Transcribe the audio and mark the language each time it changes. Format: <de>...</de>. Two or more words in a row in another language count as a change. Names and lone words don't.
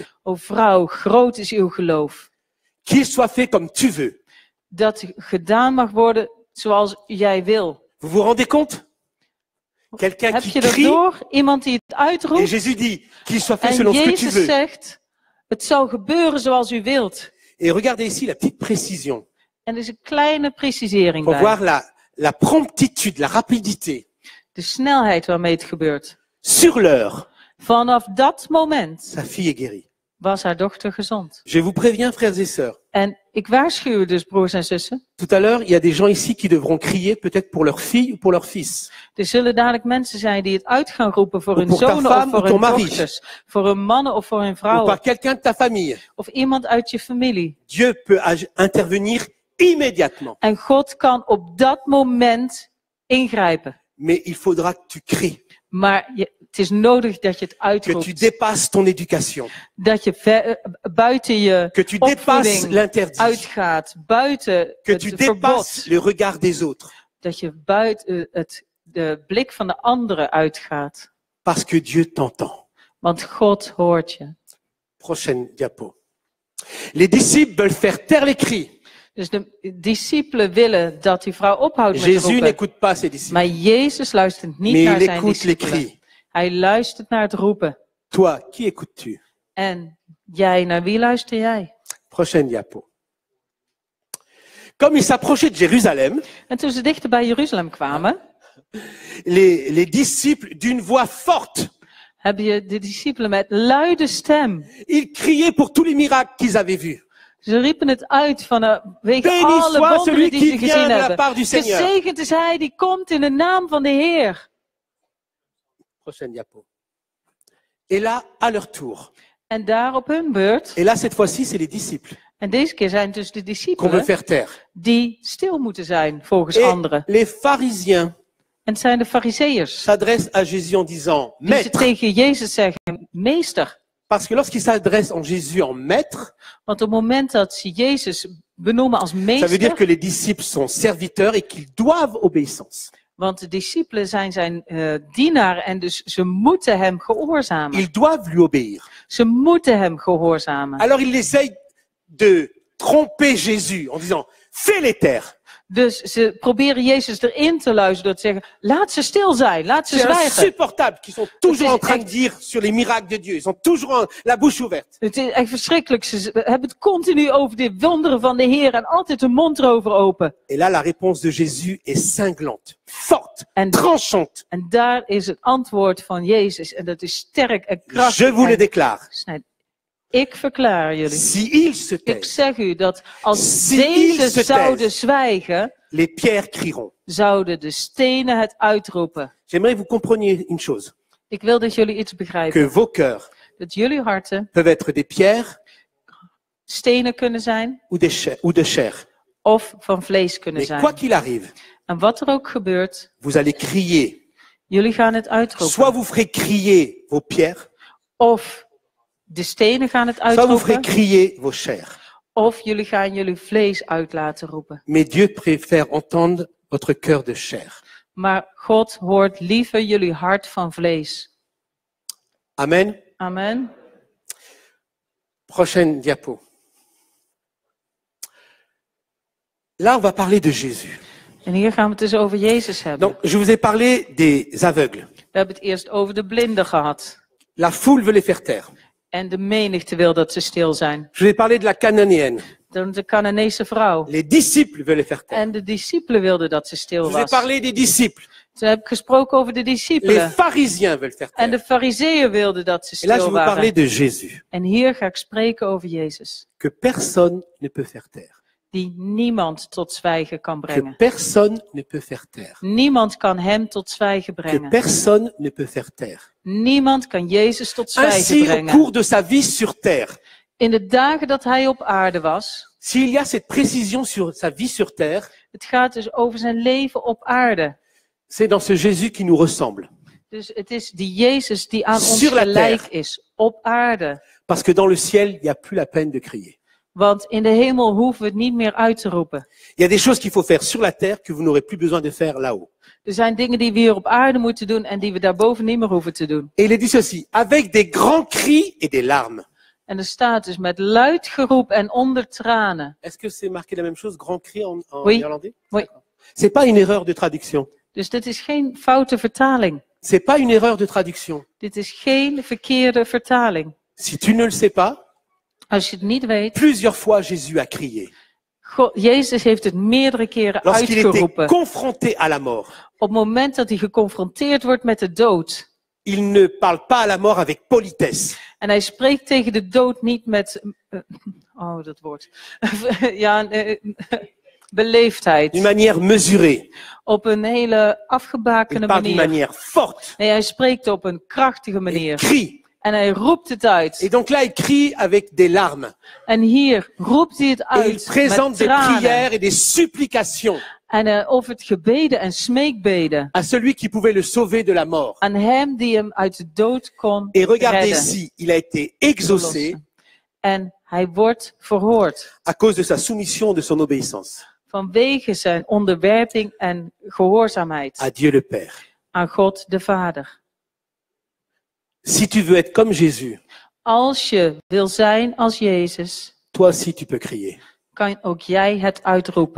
<nl>O vrouw, groot is uw geloof.</nl> <fr>Qu'il soit fait comme tu veux.</fr> <nl>Dat gedaan mag worden zoals jij wil.</nl> <fr>Vous vous rendez compte? Quelqu'un</fr> <nl>Heb</nl> <fr>qui</fr> <nl>je dat</nl> <fr>crie</fr> <nl>door? Iemand die het</nl> <fr>et</fr> <nl>uitroept.</nl> <fr>Jésus dit qu'il soit fait</fr> <nl>En</nl> <fr>selon ce que tu</fr> <nl>Jezus</nl> <fr>veux.</fr> <nl>zegt, het zou gebeuren zoals u wilt.</nl> <fr>Et regardez ici la petite précision.</fr> <nl>En er is een kleine precisering</nl> <fr>Pour</fr> <nl>bij.</nl> <fr>voir la promptitude, la rapidité.</fr> <nl>De snelheid waarmee het gebeurt.</nl> <fr>Sur l'heure,</fr> <nl>Vanaf dat moment</nl> <fr>sa fille est guérie.</fr> <nl>was haar dochter gezond.</nl> <fr>Je vous préviens, frères et sœurs.</fr> <nl>En ik waarschuw u dus, broers en zussen.</nl> <fr>Tout à l'heure, il y a des gens ici qui devront crier peut-être pour leur fille ou pour leur fils.</fr> <nl>Er zullen dadelijk mensen zijn die het uit gaan roepen voor Of hun</nl> <fr>pour ta</fr> <nl>zonen</nl> <fr>femme</fr> <nl>of voor</nl> <fr>ou ton</fr> <nl>hun</nl> <fr>mari.</fr> <nl>dochters. Voor hun mannen of voor hun</nl> <fr>Ou</fr> <nl>vrouwen.</nl> <fr>par quelqu'un de ta famille.</fr> <nl>Of iemand uit je familie.</nl> <fr>Dieu peut intervenir immédiatement.</fr> <nl>En God kan op dat moment ingrijpen.</nl> <fr>Mais il faudra que tu cries,</fr> <nl>Maar het is nodig dat je het</nl> <fr>que tu</fr> <nl>uitroept.</nl> <fr>dépasses ton éducation,</fr> <nl>Dat je buiten je</nl> <fr>que tu dépasses</fr> <nl>opvoeding</nl> <fr>l'interdit,</fr> <nl>uitgaat. Buiten</nl> <fr>que</fr> <nl>het</nl> <fr>tu</fr> <nl>verbod.</nl> <fr>dépasses le regard des autres.</fr> <nl>Dat je buiten de blik van de anderen uitgaat.</nl> <fr>Parce que Dieu t'entend.</fr> <nl>Want God hoort je.</nl> <fr>Prochaine diapo. Les disciples veulent faire taire les cris.</fr> <nl>Dus de discipelen willen dat die vrouw ophoudt met</nl> <fr>Jésus</fr> <nl>roepen.</nl> <fr>n'écoute pas ses disciples,</fr> <nl>Maar Jezus luistert niet</nl> <fr>mais</fr> <nl>naar</nl> <fr>il</fr> <nl>zijn</nl> <fr>écoute les</fr> <nl>discipelen.</nl> <fr>cris.</fr> <nl>Hij luistert naar het roepen.</nl> <fr>Toi, qui écoutes-tu?</fr> <nl>En jij, naar wie luister jij?</nl> <fr>Prochaine diapo. Comme il s'approchait de Jérusalem,</fr> <nl>En toen ze dichter bij Jeruzalem kwamen,</nl> <fr>les disciples d'une voix forte,</fr> <nl>hebben je de discipelen met luide stem.</nl> <fr>ils criaient pour tous les miracles qu'ils avaient vus.</fr> <nl>Ze riepen het uit vanwege</nl> <fr>Béni</fr> <nl>alle</nl> <fr>soit celui</fr> <nl>wonderen die</nl> <fr>qui</fr> <nl>ze</nl> <fr>vient</fr> <nl>gezien</nl> <fr>de la</fr> <nl>hebben.</nl> <fr>part du Seigneur.</fr> <nl>Gezegend is hij die komt in de naam van de Heer.</nl> <fr>Prochaine diapo. Et là, à leur tour.</fr> <nl>En daar op hun beurt,</nl> <fr>Et là, cette fois-ci, c'est les disciples</fr> <nl>en deze keer zijn het dus de</nl> <fr>qu'on veut</fr> <nl>discipelen</nl> <fr>faire taire.</fr> <nl>die stil moeten zijn volgens</nl> <fr>Et</fr> <nl>anderen.</nl> <fr>les pharisiens</fr> <nl>En het zijn de fariseërs</nl> <fr>s'adressent à Jésus en disant</fr> <nl>die ze</nl> <fr>Maître.</fr> <nl>tegen Jezus zeggen, meester.</nl> <fr>Parce que lorsqu'ils s'adressent en Jésus en maître,</fr> <nl>Want op het moment dat ze Jezus benoemen als</nl> <fr>ça veut dire</fr> <nl>meester,</nl> <fr>que les disciples sont serviteurs et qu'ils doivent obéissance.</fr> <nl>want de discipelen zijn zijn dienaar en dus ze moeten hem gehoorzamen.</nl> <fr>Ils doivent lui obéir.</fr> <nl>Ze moeten hem gehoorzamen.</nl> <fr>Alors ils essayent de tromper Jésus en disant fais-les taire.</fr> <nl>Dus ze proberen Jezus erin te luisteren door te zeggen, laat ze stil zijn, laat ze</nl> <fr>C'est</fr> <nl>zwijgen.</nl> <fr>insupportable qu'ils sont toujours en train de dire sur les miracles de Dieu. Ils ont toujours la bouche ouverte.</fr> <nl>Het is echt verschrikkelijk. Ze hebben het continu over de wonderen van de Heer en altijd hun mond erover open.</nl> <fr>Et là, la réponse de Jésus est cinglante, forte,</fr> <nl>En,</nl> <fr>tranchante.</fr> <nl>en daar is het antwoord van Jezus en dat is sterk en krachtig.</nl> <fr>Je vous le</fr> <nl>en</nl> <fr>déclare.</fr> <nl>snijdt. Ik verklaar jullie.</nl> <fr>Si ils se</fr> <nl>Ik</nl> <fr>taisent,</fr> <nl>zeg u dat als</nl> <fr>Si ils</fr> <nl>deze</nl> <fr>se</fr> <nl>zouden</nl> <fr>taisent.</fr> <nl>zwijgen,</nl> <fr>les pierres crieront.</fr> <nl>zouden de stenen het uitroepen.</nl> <fr>J'aimerais que vous compreniez une chose,</fr> <nl>Ik wil dat jullie iets begrijpen.</nl> <fr>que vos cœurs</fr> <nl>Dat jullie harten</nl> <fr>peuvent être des pierres</fr> <nl>stenen kunnen zijn</nl> <fr>ou de chair.</fr> <nl>of van vlees kunnen</nl> <fr>Mais quoi</fr> <nl>zijn.</nl> <fr>qu'il arrive,</fr> <nl>En wat er ook gebeurt,</nl> <fr>vous allez crier.</fr> <nl>jullie gaan het uitroepen.</nl> <fr>Soit vous ferez crier vos pierres,</fr> <nl>Of de stenen gaan het</nl> <fr>soit vous ferez</fr> <nl>uitroepen,</nl> <fr>crier vos chairs.</fr> <nl>of jullie gaan jullie vlees uit laten roepen.</nl> <fr>Mais Dieu préfère entendre votre cœur de chair.</fr> <nl>Maar God hoort liever jullie hart van vlees.</nl> <fr>Amen.</fr> <nl>Amen.</nl> <fr>Prochaine diapo. Là, on va parler de Jésus.</fr> <nl>En hier gaan we het dus over Jezus hebben.</nl> <fr>Donc, je vous ai parlé des aveugles.</fr> <nl>We hebben het eerst over de blinden gehad.</nl> <fr>La foule veut les faire taire.</fr> <nl>En de menigte wil dat ze stil zijn.</nl> <fr>Je vous ai parlé de la cananéenne.</fr> <nl>Dan de Canaanese vrouw.</nl> <fr>Les disciples veulent les faire taire.</fr> <nl>En de discipelen wilden dat ze</nl> <fr>Je</fr> <nl>stil</nl> <fr>vous ai</fr> <nl>was.</nl> <fr>parlé des disciples.</fr> <nl>Toen heb ik gesproken over de</nl> <fr>Les</fr> <nl>discipelen.</nl> <fr>pharisiens veulent faire</fr> <nl>En de</nl> <fr>taire.</fr> <nl>fariseeën wilden dat ze</nl> <fr>Et là, je</fr> <nl>stil</nl> <fr>vais vous parler</fr> <nl>waren.</nl> <fr>de Jésus,</fr> <nl>En hier ga ik spreken over Jezus.</nl> <fr>que personne ne peut faire taire.</fr> <nl>Die niemand tot zwijgen kan</nl> <fr>Que</fr> <nl>brengen.</nl> <fr>personne ne peut faire taire.</fr> <nl>Niemand kan hem tot zwijgen</nl> <fr>Que</fr> <nl>brengen.</nl> <fr>personne ne peut faire taire.</fr> <nl>Niemand kan Jezus tot zwijgen</nl> <fr>Ainsi, au</fr> <nl>brengen.</nl> <fr>cours de sa vie sur terre,</fr> <nl>In de dagen dat hij op aarde was,</nl> <fr>s'il y a cette précision sur sa vie sur terre,</fr> <nl>het gaat dus over zijn leven op aarde.</nl> <fr>c'est dans ce Jésus qui nous ressemble.</fr> <nl>Dus het is die Jezus die aan ons</nl> <fr>Sur la</fr> <nl>gelijk</nl> <fr>terre.</fr> <nl>is, op aarde.</nl> <fr>Parce que dans le ciel, il n'y a plus la peine de crier.</fr> <nl>Want in de hemel hoeven we het niet meer uit te roepen.</nl> <fr>Il y a des choses qu'il faut faire sur la terre que vous n'aurez plus besoin de faire là-haut.</fr> <nl>Er zijn dingen die we hier op aarde moeten doen en die we daarboven niet meer hoeven te doen.</nl> <fr>Et il est dit ceci, avec des grands cris et des larmes.</fr> <nl>En er staat dus met luid geroep en onder tranen.</nl> <fr>Est-ce que c'est marqué la même chose, grand cri en Oui. néerlandais? Oui. C'est pas une erreur de traduction.</fr> <nl>Dus dit is geen foute vertaling.</nl> <fr>C'est pas une erreur de traduction.</fr> <nl>Dit is geen verkeerde vertaling.</nl> <fr>Si tu ne le sais pas,</fr> <nl>Als je het niet weet,</nl> <fr>plusieurs fois Jésus a crié.</fr> <nl>Jezus heeft het meerdere keren</nl> <fr>Lorsqu'il était</fr> <nl>uitgeroepen.</nl> <fr>confronté à la mort,</fr> <nl>Op het moment dat hij geconfronteerd wordt met de dood.</nl> <fr>il ne parle pas à la mort avec politesse.</fr> <nl>En hij spreekt tegen de dood niet met, oh dat woord, ja, beleefdheid.</nl> <fr>D'une manière mesurée.</fr> <nl>Op een hele</nl> <fr>Il</fr> <nl>afgebakende</nl> <fr>parle d'une</fr> <nl>manier.</nl> <fr>manière forte.</fr> <nl>Nee, hij spreekt op een krachtige</nl> <fr>Il</fr> <nl>manier.</nl> <fr>crie.</fr> <nl>En hij roept het uit.</nl> <fr>Et donc là, il crie avec des larmes.</fr> <nl>En hier roept hij het</nl> <fr>Et il</fr> <nl>uit</nl> <fr>présente</fr> <nl>met</nl> <fr>des</fr> <nl>tranen.</nl> <fr>prières et des supplications</fr> <nl>En offert gebeden en smeekbeden</nl> <fr>à celui qui pouvait le sauver de la mort.</fr> <nl>aan hem die hem uit de dood kon</nl> <fr>Et regardez</fr> <nl>redden.</nl> <fr>ici, il a été exaucé</fr> <nl>En hij wordt verhoord</nl> <fr>à cause de sa soumission, de son obéissance</fr> <nl>vanwege zijn onderwerping en gehoorzaamheid</nl> <fr>à Dieu le Père.</fr> <nl>aan God de Vader.</nl> <fr>Si tu veux être comme Jésus,</fr> <nl>Als je wil zijn als Jezus,</nl> <fr>toi aussi tu peux crier.</fr> <nl>kan ook jij het uitroepen.</nl>